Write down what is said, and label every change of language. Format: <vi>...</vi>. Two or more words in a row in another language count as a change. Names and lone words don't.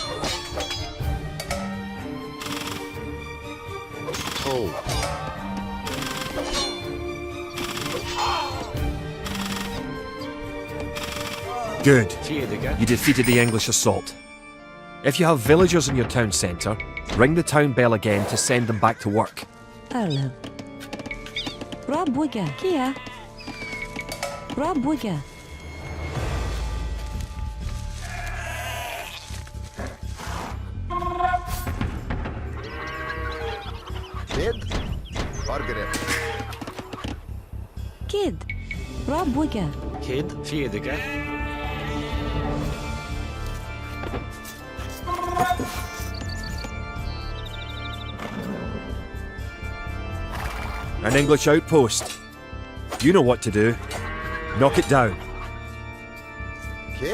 <en>Tol. Good. Fjedige. You defeated the English assault. If you have villagers in your town centre, ring the town bell again to send them back to work. Erlev. Rabwigga. Kia. Rabwigga. Kid. Forgere. Kid. Rabwigga. Kid. Fjedige. An English outpost. You know what to do. Knock it down. Kid.</en>